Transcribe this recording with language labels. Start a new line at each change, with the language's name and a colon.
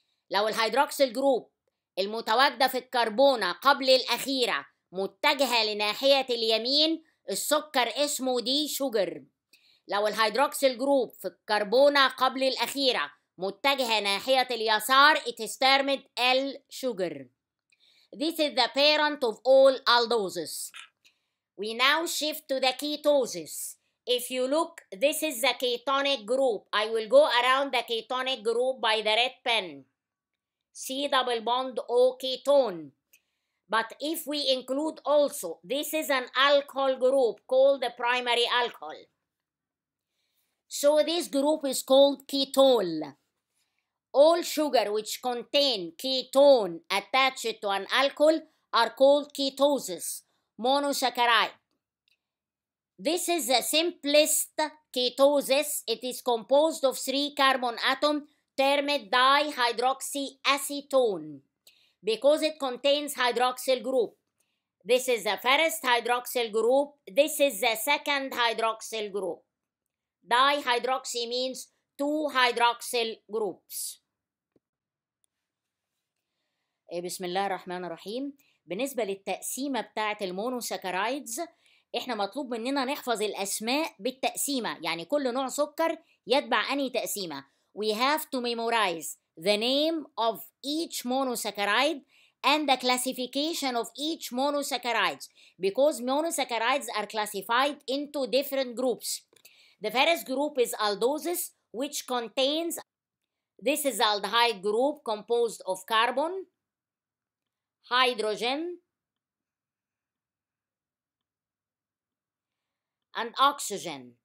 Arabic: لو الهيدروكسيل جروب المتواجدة في الكربونة قبل الأخيرة متجهة لناحية اليمين، السكر اسمه دي شوجر. لو الهيدروكسيل جروب في الكربونة قبل الأخيرة متجهة ناحية اليسار،
English: it is termed L-sugar. This is the parent of all aldoses. We now shift to the ketoses. If you look, this is the ketonic group. I will go around the ketonic group by the red pen. C double bond O ketone. But if we include also, this is an alcohol group called the primary alcohol. So this group is called ketol. All sugar which contain ketone attached to an alcohol are called ketosis, monosaccharide. This is the simplest ketosis. It is composed of 3 carbon atoms termed dihydroxyacetone because it contains hydroxyl group. This is the first hydroxyl group. This is the second hydroxyl group. Dihydroxy means 2 hydroxyl groups.
Arabic: بسم الله الرحمن الرحيم. بالنسبة للتقسيمة بتاعة المونوساكرايدز، احنا مطلوب مننا نحفظ الأسماء بالتقسيمة، يعني كل نوع سكر يتبع أنهي تقسيمة.
English: We have to memorize the name of each monosaccharide and the classification of each monosaccharide because monosaccharides are classified into different groups. The first group is aldoses, which contains, this is aldehyde group composed of carbon, hydrogen, and oxygen.